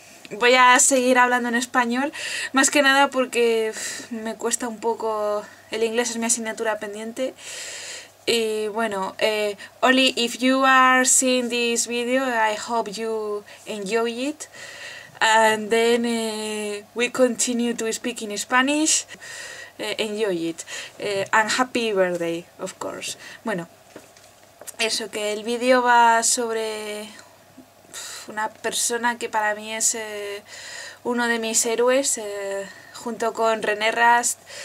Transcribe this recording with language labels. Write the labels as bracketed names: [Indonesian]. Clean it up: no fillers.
[Spanish] Voy a seguir hablando en español, más que nada porque me cuesta un poco, el inglés es mi asignatura pendiente. Y bueno, [English] Oli, if you are seeing this video, I hope you enjoy it. And then we continue to speak in Spanish. Enjoy it. And happy birthday, of course. [Spanish] Bueno, eso, que el vídeo va sobre una persona que para mí es uno de mis héroes, junto con René Rast.